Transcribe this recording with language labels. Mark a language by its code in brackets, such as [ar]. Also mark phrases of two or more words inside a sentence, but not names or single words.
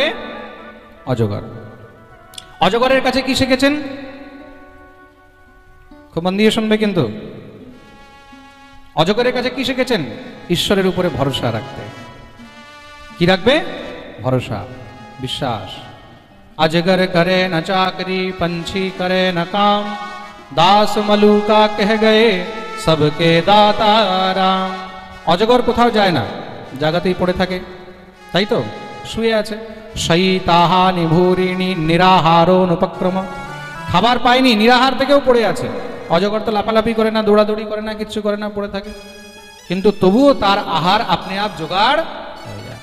[bn] অজগর। অজগরের কাছে কি শিখেছেন? খুব মন দিয়ে শুনবে কিন্তু। অজগরের কাছে কি শিখেছেন? ঈশ্বরের উপরে ভরসা রাখতে। কি রাখবে? ভরসা, বিশ্বাস। [hi] अजगर करे न चाकरी, पंछी करे न काम, दास मलुका कह गए सबके दाता राम। [bn] অজগর কোথাও যায় না, জায়গাতেই পড়ে থাকে, তাই তো? শুয়ে আছে। [sa] শয়িতাহা নিভূরিণী নিরাহারো উপক্রম। [bn] খাবার পায়নি, নিরাহার থেকেও পড়ে আছে। অজগর তো লাফালাফি করে না, দৌড়াদৌড়ি করে না, কিচ্ছু করে না, পড়ে থাকে, কিন্তু তবুও তার আহার আপনি আপ জোগাড় হয়ে যায়।